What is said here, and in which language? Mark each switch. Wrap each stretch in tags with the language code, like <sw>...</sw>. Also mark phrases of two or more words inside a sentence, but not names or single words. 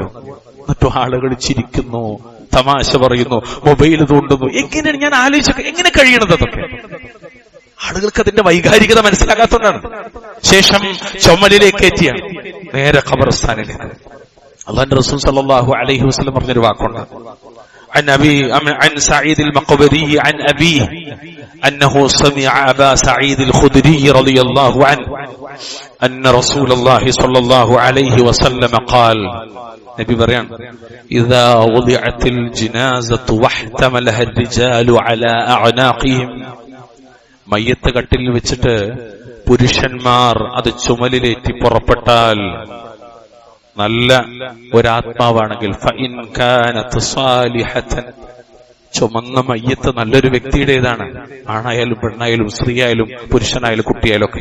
<ml>എന്നിട്ടും ആളുകൾ ചിരിക്കുന്നു, തമാശ പറയുന്നു, മൊബൈൽ തോണ്ടുന്നു. എങ്ങനെയാണ് ഞാൻ ആലോചിച്ചൊക്കെ എങ്ങനെ കഴിയണത്? അതൊക്കെ ആളുകൾക്ക് അതിന്റെ വൈകാരികത മനസ്സിലാകാത്തതുകൊണ്ടാണ്. ശേഷം ചുമലിലേക്ക് എത്തിയ നേരെ ഖബർസ്ഥാനിലേക്ക്. അല്ലാഹുവിന്റെ റസൂൽ</ml> <ar>صلى الله عليه وسلم</ar> <ml>പറഞ്ഞൊരു വാക്കുണ്ട്,</ml> <ar>عن سعيد المقبري عن أبيه أنه سمع أبا سعيد الخدري رضي الله عنه أن رسول الله صلى الله عليه وسلم قال</ar> <ml>നബി പറയാൻ</ml> <ar>إذا وضعت الجنازة واحتملها الرجال على أعناقهم</ar> <ml>മയ്യത്ത് കട്ടിൽ വെച്ചിട്ട് പുരുഷന്മാർ അത് ചുമലിലേറ്റി പുറപ്പെട്ടാൽ നല്ല ഒരാത്മാവാണെങ്കിൽ</ml> <ar>فإن كانت صالحة</ar> <ml>ചുമന്ന മയ്യത്ത് നല്ലൊരു വ്യക്തിയുടേതാണ്, ആണായാലും പെണ്ണായാലും സ്ത്രീയായാലും പുരുഷനായാലും കുട്ടിയായാലും ഒക്കെ.</ml>